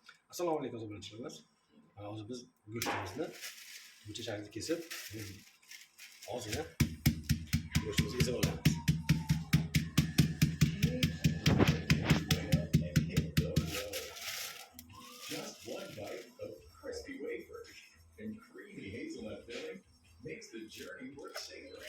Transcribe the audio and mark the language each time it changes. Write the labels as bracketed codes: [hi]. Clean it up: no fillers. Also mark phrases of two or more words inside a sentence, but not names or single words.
[uz] Assalomu alaykum birinchilarimiz. Hozir biz go'shtimizni buncha shaklda kesib, ozgina go'shtimizni kesib olamiz. [en] Just one bite of crispy wafers and creamy hazelnut filling makes the journey worth savoring.